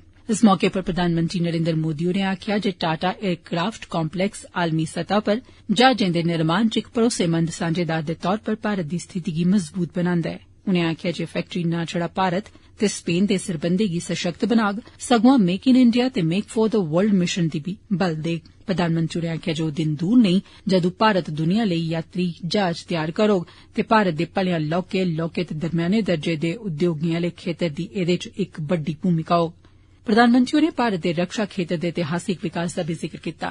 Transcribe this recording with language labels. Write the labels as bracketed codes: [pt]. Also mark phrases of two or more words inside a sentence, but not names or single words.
[doi] इस मौके पर प्रधानमंत्री नरेन्द्र मोदी होरें आखेआ जे टाटा एयरक्राफ्ट काम्पलैक्स आलमी सतह पर जहाजें दे निर्माण च इक भरोसेमंद सांझेदार दे तौर पर भारत दी स्थिति गी मजबूत बनांदा ऐ। उनें आखेआ जे फैक्टरी न छड़ा भारत ते स्पेन दे सरबंधें गी सशक्त बनाग सगुआं मेक इन इंडिया ते मेक फॉर द वर्ल्ड मिशन दी बी बल देग। प्रधानमंत्री होरें आखेआ जे ओ दिन दूर नेईं जदूं भारत दुनिया लेई यात्री जहाज तैयार करोग ते भारत दे भलेआं लौह्के ते दरम्याने दर्जे दे उद्योगें आले खेतर दी एह्दे च इक बड्डी भूमिका होग। प्रधानमंत्री होरें भारत दे रक्षा खेतर दे ऐतिहासिक विकास दा बी जिक्र कीता।